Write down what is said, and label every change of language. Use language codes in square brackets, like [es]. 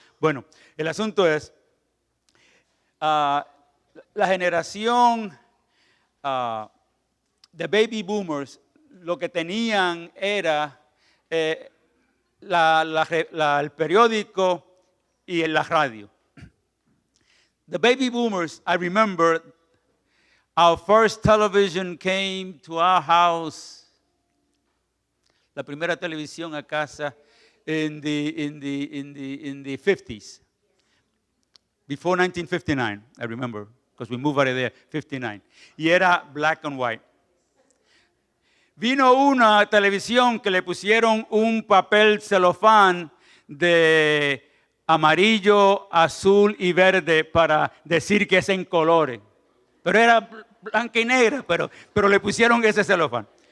[es] Bueno, el asunto es, la generación de baby boomers, lo que tenían era el periódico y en la radio. [en] The baby boomers, I remember our first television came to our house. [es] La primera televisión a casa [en] in the 50s. Before 1959, I remember, because we moved out of there, 59. [es] Y era [en] black and white. [es] Vino una televisión que le pusieron un papel celofán de amarillo, azul y verde para decir que es en colores. Pero era blanca y negra, pero le pusieron ese celofán.